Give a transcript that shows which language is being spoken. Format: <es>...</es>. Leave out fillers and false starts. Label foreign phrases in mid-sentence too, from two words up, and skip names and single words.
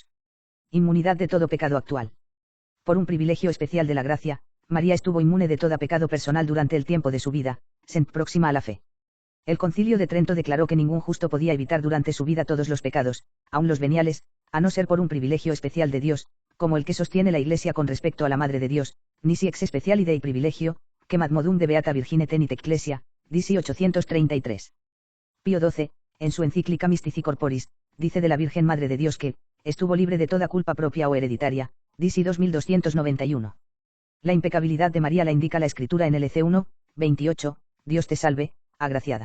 <es>Inmunidad de todo pecado actual. Por un privilegio especial de la gracia, María estuvo inmune de todo pecado personal durante el tiempo de su vida, sent próxima a la fe. El Concilio de Trento declaró que ningún justo podía evitar durante su vida todos los pecados, aun los veniales, a no ser por un privilegio especial de Dios, como el que sostiene la Iglesia con respecto a la Madre de Dios,</es> <la>nisi ex speciali Dei privilegio, que modum de beata virgine tenit ecclesia,</la> <es>disi 833. Pío XII, en su encíclica Mystici Corporis, dice de la Virgen Madre de Dios que, estuvo libre de toda culpa propia o hereditaria, disi 2291. La impecabilidad de María la indica la Escritura en LC 1, 28, Dios te salve, agraciada.</es>